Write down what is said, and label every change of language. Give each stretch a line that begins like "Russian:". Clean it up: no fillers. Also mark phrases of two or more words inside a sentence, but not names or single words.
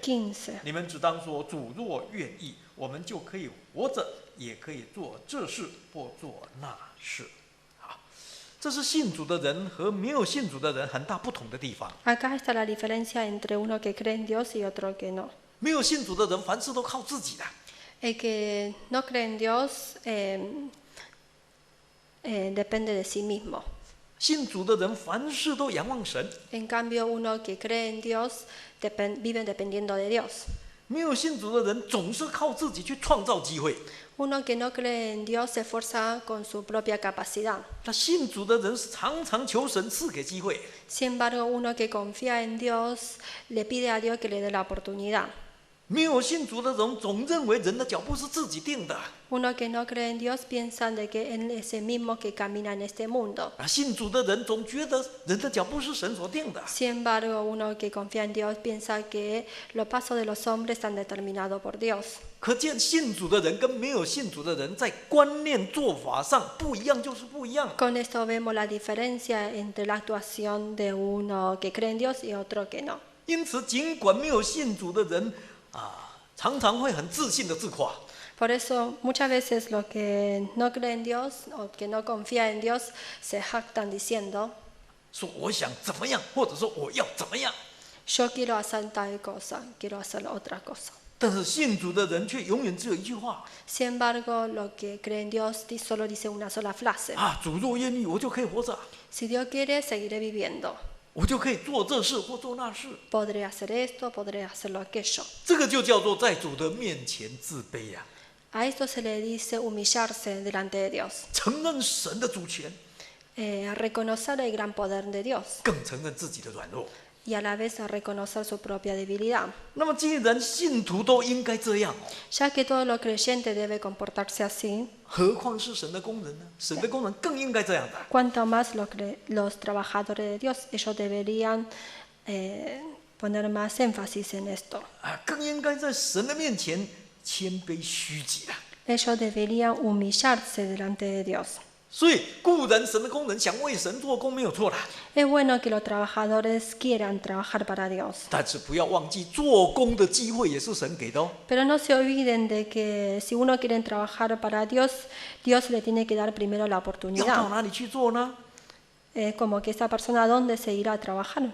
Spanish: 15.
Chinese: 你们只当说，主若愿意，我们就可以活着，也可以做这事或做那事。这是信主的人和没有信主的人很大不同的地方。
Spanish: Acá está la diferencia entre uno que cree en Dios y otro que no.
Chinese: 没有信主的人，凡事都靠自己的。
Spanish: El que no cree en Dios depende de sí mismo.
Chinese: 信主的人，凡事都仰望神。
Spanish: En cambio, uno que cree en Dios vive dependiendo de Dios.
Chinese: 没有信主的人，总是靠自己去创造机会。
Spanish: Uno que no cree en Dios se esfuerza con su propia capacidad.
Chinese: 那信主的人是常常求神赐给机会。
Spanish: Sin embargo, uno que confía en Dios le pide a Dios que le dé la oportunidad.
Chinese: 没有信主的人总认为人的脚步是自己定的。
Spanish: Uno que no cree en Dios piensa de que Él es el mismo que camina en este mundo.
Chinese: 信主的人总觉得人的脚步是神所定的。
Spanish: Sin embargo, uno que confía en Dios piensa que los pasos de los hombres están determinados por Dios.
Chinese: 可见信主的人跟没有信主的人在观念做法上不一样，就是不一样。
Spanish: Con esto vemos la diferencia entre la actuación de uno que cree en Dios y otro que no.
Chinese: 因此，尽管没有信主的人常常会很自信的自夸。
Spanish: Por eso, muchas veces los que no creen en Dios o que no confían en Dios se jactan diciendo:
Chinese: 说我想怎么样，或者说我要怎么样。
Spanish: Yo quiero hacer tal cosa, quiero hacer otra cosa.
Chinese: 但是信主的人却永远只有一句话。
Spanish: Sin embargo, los que creen en Dios solo dicen una sola frase:
Chinese: 主若愿意，我就可以活着。
Spanish: Si Dios quiere, seguiré viviendo.
Chinese: 我就可以做这事或做那事。
Spanish: Podré hacer esto, podré hacerlo aquello.
Chinese: 这个就叫做在主的面前自卑呀。
Spanish: A esto se le dice humillarse delante de Dios.
Chinese: 承认神的主权，
Spanish: Reconocer el gran poder de Dios
Chinese: 更承认自己的软弱。
Spanish: y a la vez reconocer su propia debilidad.
Chinese: 那么，既然信徒都应该这样，
Spanish: Ya que todo lo creyente debe comportarse así,
Chinese: 何况是神的工人呢？神的工人更应该这样的。
Spanish: cuanto más los trabajadores de Dios, ellos deberían poner más énfasis en esto.
Chinese: 更应该在神的面前谦卑虚己的。
Spanish: Ellos deberían humillarse delante de Dios.
Chinese: 所以，固然神的工人想为神做工没有错啦，
Spanish: Es bueno que los trabajadores quieran trabajar para Dios.
Chinese: 但是不要忘记，做工的机会也是神给的哦。
Spanish: Pero no se olviden de que si uno quiere trabajar para Dios, Dios le tiene que dar primero la
Chinese: 要到
Spanish: oportunidad.
Chinese: 哪里去做呢？
Spanish: Como que esa persona a dónde se irá a trabajar,